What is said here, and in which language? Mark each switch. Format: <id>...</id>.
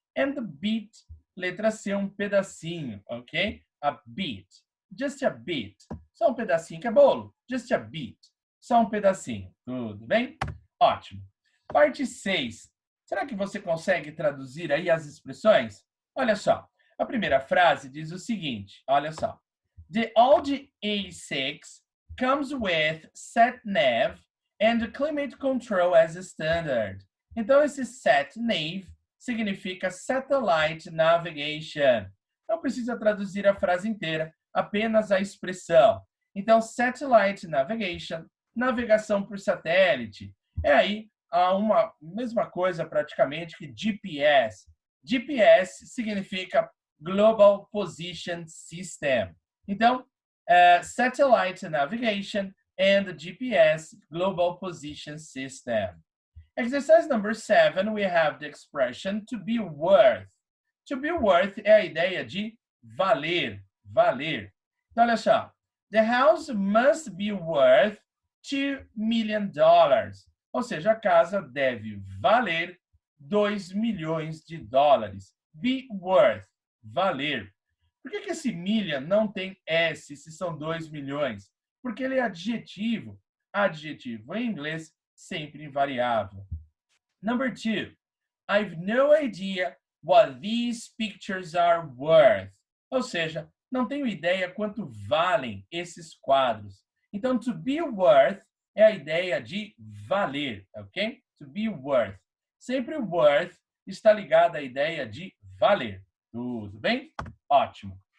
<en>And the bit,</en> <pt>letra C, um pedacinho,</pt> <en>ok? A bit, just a bit.</en> <pt>Só um pedacinho que é bolo.</pt> <en>Just a bit.</en> <pt>Só um pedacinho. Tudo bem? Ótimo. Parte 6. Será que você consegue traduzir aí as expressões? Olha só. A primeira frase diz o seguinte. Olha só.</pt> <en>The Audi A6 comes with sat-nav and climate control as a standard.</en> <pt>Então, esse sat-nav significa Satellite Navigation. Não precisa traduzir a frase inteira, apenas a expressão. Então, Satellite Navigation, navegação por satélite. É aí uma mesma coisa praticamente que GPS. GPS significa Global Position System. Então,</pt> <en>Satellite Navigation and GPS Global Position System. Exercise number 7, we have the expression to be worth. To be worth</en> <pt>é a ideia de valer, valer. Então, olha só.</pt> <en>The house must be worth $2 million.</en> <pt>Ou seja, a casa deve valer 2 milhões de dólares.</pt> <en>Be worth,</en> <pt>valer. Por que esse million não tem S se são 2 milhões? Porque ele é adjetivo. Adjetivo em inglês sempre invariável.</pt> <en>Number 2, I've no idea what these pictures are worth.</en> <pt>Ou seja, não tenho ideia quanto valem esses quadros. Então,</pt> <en>to be worth</en> <pt>é a ideia de valer, ok?</pt> <en>To be worth.</en> <pt>Sempre worth está ligado à ideia de valer. Tudo bem? Ótimo.</pt>